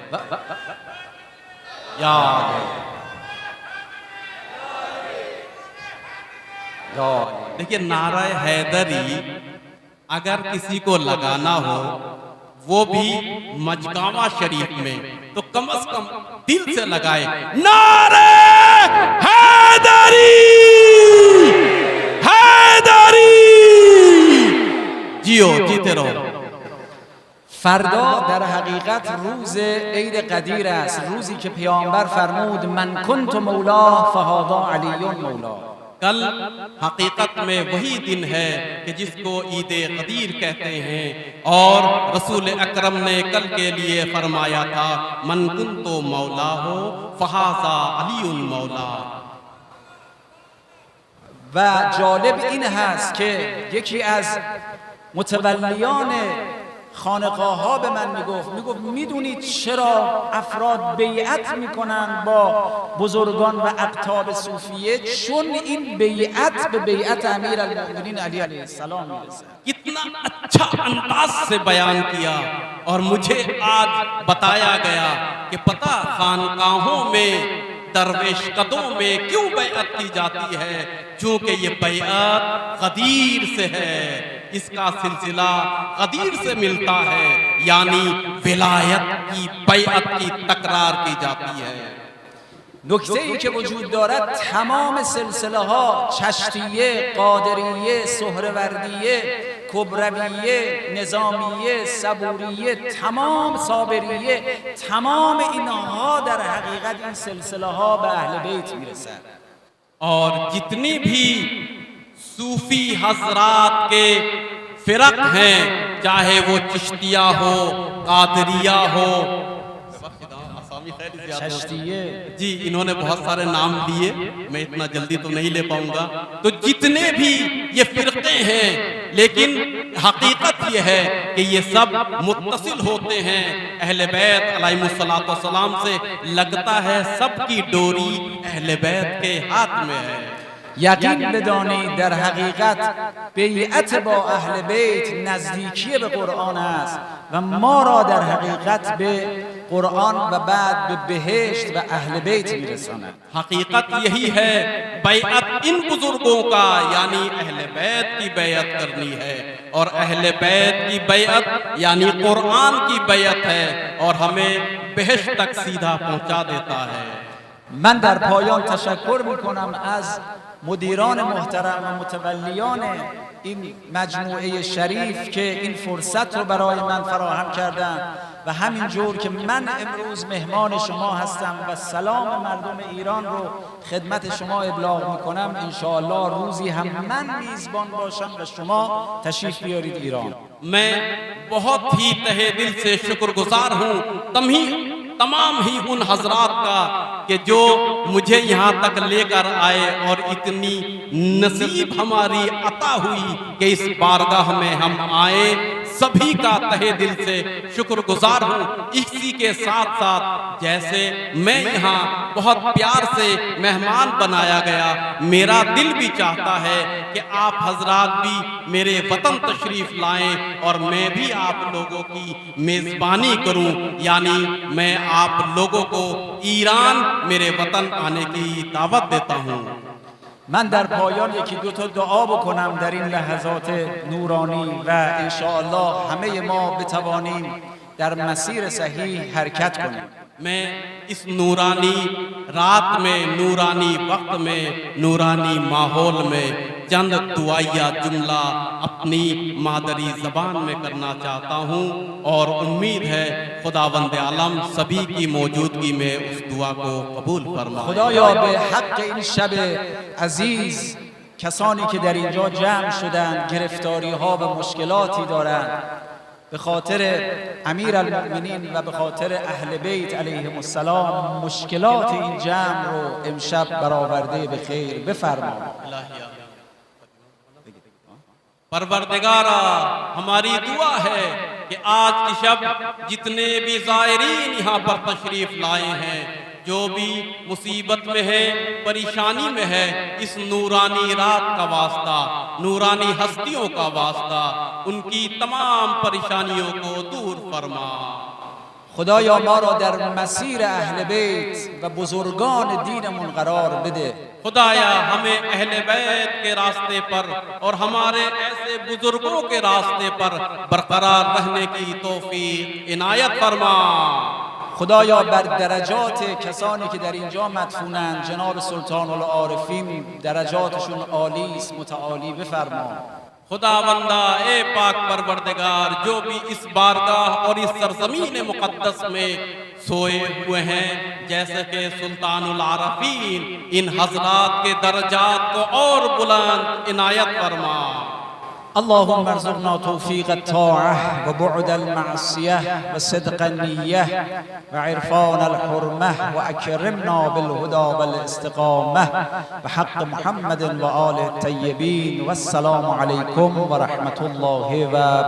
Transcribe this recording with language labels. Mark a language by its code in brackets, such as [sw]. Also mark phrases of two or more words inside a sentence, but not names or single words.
[ur] یاد دیکھیے، نعرہ حیدری اگر کسی کو لگانا ہو وہ بھی مجگاوا شریف میں تو کم سے کم دل سے لگائے، نعرۂ حیدری حیدری، جیو جیتے رہو. [fa] فردا در حقیقت روز عید قدیر است، روزی که پیامبر فرمود [ar] من کنت مولا فهذا علی مولا. [ur] کل حقیقت میں وہی دن ہے کہ جس کو عید غدیر کہتے ہیں اور رسول اکرم نے کل کے لیے فرمایا تھا [ar] من كنت مولاه فهذا علي مولاه. [fa] و جالب این هست که یکی از متولیان خانقاه ها به من میگفت میدونید چرا افراد بیعت میکنن با بزرگان و اقطاب صوفیه؟ چون این بیعت به بیعت امیرالمؤمنین علی [ar] علیه السلام [fa] میرسه. [ur] کتنا اچھا انداز سے بیان کیا اور مجھے آج بتایا گیا کہ پتا خانقاہوں میں درویش کدوں میں کیوں بیعت کی جاتی ہے، کیونکہ یہ بیعت غدیر سے ہے، اس کا سلسلہ غدیر سے ملتا ہے، یعنی ولایت کی بیعت کی تکرار کی جاتی ہے. [fa] نکته ای که وجود دارد تمام سلسله ها چشتیه، قادریه، سهروردیه، کبرویه، نظامیه، صبوریه، تمام صابریه، تمام اینها در حقیقت این سلسله ها به اهل بیت میرسند. [ur] اور جتنی بھی صوفی حضرات کے فرق ہیں، چاہے وہ چشتیہ ہو، قادریہ ہو، جی انہوں نے بہت سارے نام لیے، میں اتنا جلدی تو نہیں لے پاؤں گا. تو جتنے بھی یہ فرقے ہیں، لیکن حقیقت یہ ہے کہ یہ سب متصل ہوتے ہیں اہل بیت [ar] عليهم الصلاة والسلام [ur] سے. لگتا ہے سب کی ڈوری اہل بیت کے ہاتھ میں ہے. [fa] یقین بدانید در حقیقت بیعت با اهل بیت نزدیکی به قرآن است و ما را در حقیقت به قرآن و بعد به بهشت و اهل بیت میرساند. [ur] حقیقت یہی ہے، بیعت ان بزرگوں کا یعنی اہل بیت کی بیعت کرنی ہے، اور اہل بیت کی بیعت یعنی قرآن کی بیعت ہے، اور ہمیں بہشت تک سیدھا پہنچا دیتا ہے. [fa] من در پایان تشکر میکنم از مدیران محترم و متولیان این مجموعه شریف که این فرصت رو برای من فراهم کردن و همینجور که من امروز مهمان شما هستم و سلام مردم ایران رو خدمت شما ابلاغ میکنم. انشاءالله روزی هم من میزبان باشم و شما تشریف بیارید ایران. [ur] میں بہت ہی تہِ دل سے شکرگزار ہوں تمام ہی ان حضرات کا کہ جو مجھے یہاں تک لے کر آئے، اور اتنی نصیب ہماری عطا ہوئی کہ اس بارگاہ میں ہم آئے. سبھی کا تہِ دل سے شکرگزار ہوں. اسی کے ساتھ ساتھ جیسے میں یہاں بہت پیار سے مہمان بنایا گیا، میرا دل بھی چاہتا ہے کہ آپ حضرات بھی میرے وطن تشریف لائیں اور میں بھی آپ لوگوں کی میزبانی کروں، یعنی میں آپ لوگوں کو ایران میرے وطن آنے کی دعوت دیتا ہوں. [fa] من در پایان یکی دو تا دعا بکنم در این لحظات نورانی و انشاءالله همه ما بتوانیم در مسیر صحیح حرکت کنیم. [ur] میں اس نورانی رات میں، نورانی وقت میں، نورانی ماحول میں چند دعائیہ جملہ اپنی مادری زبان میں کرنا چاہتا ہوں، اور امید ہے خداوند عالم سبھی کی موجودگی میں اس دعا کو قبول فرمائے. [fa] خدایا به حق این شب عزیز کسانی که در اینجا جمع شدند گرفتاری ها و مشکلاتی دارند، به خاطر امیر المؤمنین و به خاطر اهل بیت [ar] علیهم السلام [fa] مشکلات این جمع رو امشب برآورده به خیر بفرما। [ur] پروردگارا، ہماری دعا ہے کہ آج کی شب جتنے بھی زائرین یہاں پر تشریف لائے ہیں، جو بھی مصیبت میں ہے، پریشانی میں ہے، اس نورانی رات کا واسطہ، نورانی ہستیوں کا واسطہ، ان کی تمام پریشانیوں کو دور فرما. [fa] خدایا ما را در مسیر اهل بیت و بزرگان دینمون قرار بده. [ur] خدایا ہمیں اہل بیت کے راستے پر اور ہمارے ایسے بزرگوں کے راستے پر برقرار رہنے کی توفیق عنایت فرما. [fa] خدایا بر درجات کسانی که در اینجا مدفونند جناب سلطان العارفین درجاتشون عالی است، متعالی بفرما। [ur] خداوندا اے پاک پروردگار، جو بھی اس بارگاہ اور اس سرزمین مقدس میں سوئے ہوئے ہیں، جیسے کہ سلطان العارفین، ان حضرات کے درجات کو اور بلند عنایت فرما. [ar] اللهم ارزقنا توفيق الطاعة وبعد المعصية وصدق النية وعرفان الحرمة وأكرمنا بالهدى والاستقامة بحق محمد وآله الطيبين والسلام عليكم ورحمة الله وبركاته।